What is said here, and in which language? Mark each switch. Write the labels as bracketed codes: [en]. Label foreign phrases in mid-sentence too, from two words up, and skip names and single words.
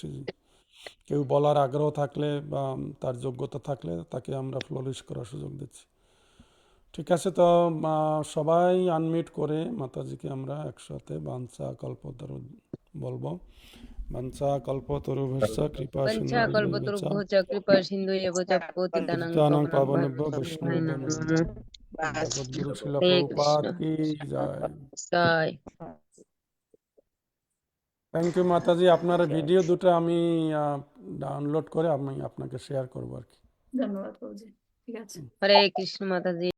[bn] কেউ বলার আগ্রহ থাকলে বা তার যোগ্যতা থাকলে তাকে আমরা ফ্লোরিশ করার সুযোগ দিচ্ছি। ঠিক আছে, তো সবাই আনমিউট করে মাতাজিকে আমরা একসাথে বাঞ্ছা কল্পতরু বলবো। [sa] বাঞ্ছা কল্পতরুভ্যশ্চ কৃপা পঞ্চা কল্পতরুভ্যশ্চ কৃপা সিন্ধুভ্যশ্চ পতিতানাং সিন্ধুভ্যাং পাবনেভ্যো পাবনেভ্যো বৈষ্ণবেভ্যো বৈষ্ণবেভ্যো নমঃ। [bn] জগদ্গুরু শিল হরে প্রভুপাদ কৃষ্ণ। কি জয়। জয়। [en] thank you মাতাজি। [bn] আপনার ভিডিও দুটো আমি ডাউনলোড করে আমি আপনাকে শেয়ার করবো আর কি। ধন্যবাদ প্রভুজি। ঠিক আছে। হরে কৃষ্ণ মাতাজি।